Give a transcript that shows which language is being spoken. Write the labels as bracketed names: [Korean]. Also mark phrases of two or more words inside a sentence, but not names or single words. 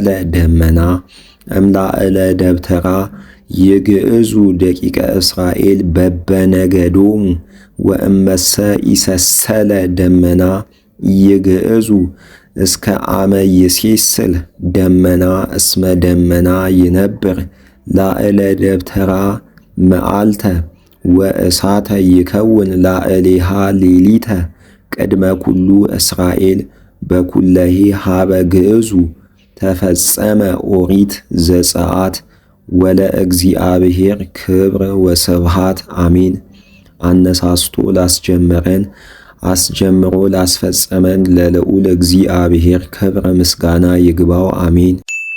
[Geez] ደመና እምላእለ ደብተራ ይግዕዙ ደቂቀ እስራኤል በበነገዶሙ ወእመሰ ይሰሰለ ደመና ይግዕዙ እስከ አመ ይሴስል ደመና እስመ ደመና ይነብር ላዕለ ደብተራ መዓልተ ወእሳተ ይከውን ላዕሌሃ ሌሊተ ቅድመ ኩሉ እስራኤል በኩለሄ ሀበ ግዕዙ ተፈጸመ ኦሪት ዘጸአት ወለእግዚአብሔር ክብር ወስብሃት አሜን። [Amharic] አነሳስቶ ላስጀመረን አስጀምሮ ላስፈጸመን ለልዑል እግዚአብሔር ክብር ምስጋና ይግባው አሜን።